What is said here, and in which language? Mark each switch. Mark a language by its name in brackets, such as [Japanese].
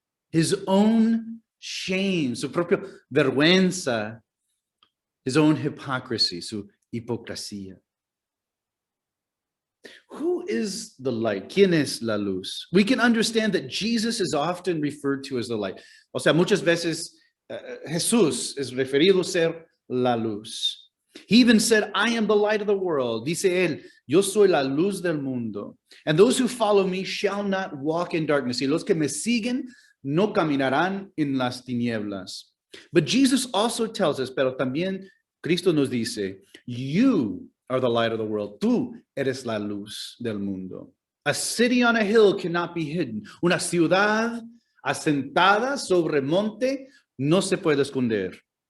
[English] His own shame, [Spanish] su propia vergüenza, [English] his own hypocrisy, [Spanish] su hipocresía. [English] Who is the light? [Spanish] ¿Quién es la luz? [English] We can understand that Jesus is often referred to as the light. [Spanish] O sea, muchas veces Jesús es referido ser la luz. [English] He even said, I am the light of the world. [Spanish] Dice él, yo soy la luz del mundo. [English] And those who follow me shall not walk in darkness. [Spanish] Y los que me siguen no caminarán en las tinieblas. [English] But Jesus also tells us, [Spanish] pero también Cristo nos dice, [English] you are the light of the world. [Spanish] Tú eres la luz del mundo. [English] A city on a hill cannot be hidden. [Spanish] Una ciudad asentada sobre monte no se puede esconder.